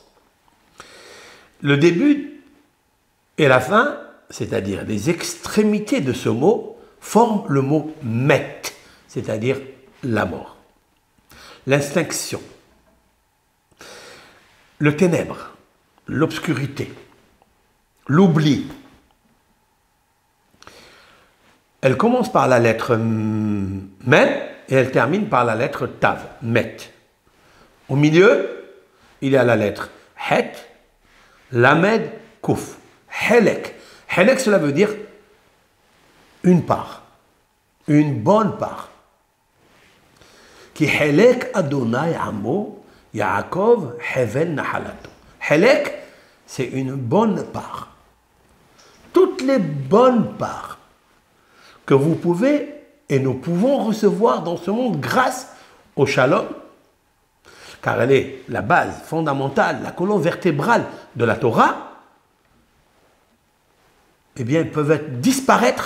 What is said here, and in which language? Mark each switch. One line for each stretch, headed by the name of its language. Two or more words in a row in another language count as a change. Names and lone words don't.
French: Le début et la fin, c'est-à-dire les extrémités de ce mot, forment le mot met, c'est-à-dire la mort, l'extinction, le ténèbre, l'obscurité, l'oubli. Elle commence par la lettre men et elle termine par la lettre tav, met. Au milieu, il y a la lettre het,
Hebrew: lamed, kouf, helek.
French: Helek, cela veut dire une part, une bonne part.
Hebrew: Qui helek Adonai amo Yaakov hevel nahalato.
French: Helek, c'est une bonne part. Toutes les bonnes parts que vous pouvez et nous pouvons recevoir dans ce monde grâce au shalom, car elle est la base fondamentale, la colonne vertébrale de la Torah, eh bien, elles peuvent disparaître.